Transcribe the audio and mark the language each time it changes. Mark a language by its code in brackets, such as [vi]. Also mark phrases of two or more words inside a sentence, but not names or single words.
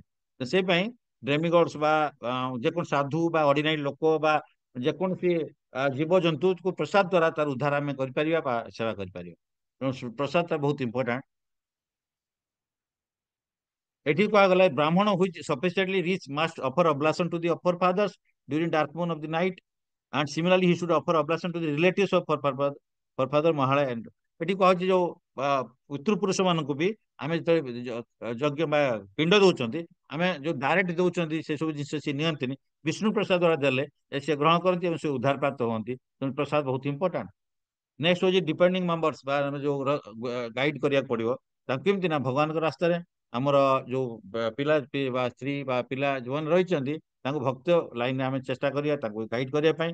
[or] ତ ସେଇ ପାଇଁ ଡେମିଗଡ୍ସ ବା ଯେକୌଣସି ସାଧୁ ବା ଅର୍ଡିନାରୀ ଲୋକ ବା ଯେକୌଣସି ଜୀବଜନ୍ତୁକୁ ପ୍ରସାଦ ଦ୍ୱାରା ତାର ଉଦ୍ଧାର ଆମେ କରିପାରିବା ବା ସେବା କରିପାରିବା। ତେଣୁ ପ୍ରସାଦଟା ବହୁତ ଇମ୍ପୋର୍ଟାଣ୍ଟ। ଏଠି କୁହାଗଲା [en] brahmana which sufficiently rich must offer oblation to the offer fathers during dark moon of the night and similarly he should offer oblation to the relatives of forefather ମହାଳୟ। [or] ଏଠି କୁହାଯାଇଛି ଯୋଉ ପିତୃପୁରୁଷ ମାନଙ୍କୁ ବି ଆମେ ଯେତେବେଳେ ଯଜ୍ଞ ବା ପିଣ୍ଡ ଦଉଛନ୍ତି, ଆମେ ଯୋଉ ଡାଇରେକ୍ଟ ଦଉଛନ୍ତି ସେ ସବୁ ଜିନିଷ ସେ ନିଅନ୍ତିନି, ବିଷ୍ଣୁ ପ୍ରସାଦ ଦ୍ୱାରା ଦେଲେ ସେ ଗ୍ରହଣ କରନ୍ତି ଏବଂ ସେ ଉଦ୍ଧାର ପ୍ରାପ୍ତ ହୁଅନ୍ତି। ତେଣୁ ପ୍ରସାଦ ବହୁତ ଇମ୍ପୋର୍ଟାଣ୍ଟ। ନେକ୍ସଟ ହଉଛି ଡିପେଣ୍ଡିଂ ମେମ୍ବର୍ସ ବା ଆମେ ଯୋଉ ଗାଇଡ କରିବାକୁ ପଡିବ ତାଙ୍କୁ କେମିତି ନା ଭଗବାନଙ୍କ ରାସ୍ତାରେ ଆମର ଯୋଉ ପିଲା ବା ସ୍ତ୍ରୀ ବା ପିଲା ଯୋଉମାନେ ରହିଛନ୍ତି ତାଙ୍କୁ ଭକ୍ତ ଲାଇନରେ ଆମେ ଚେଷ୍ଟା କରିବା ତାଙ୍କୁ ଗାଇଡ କରିବା ପାଇଁ।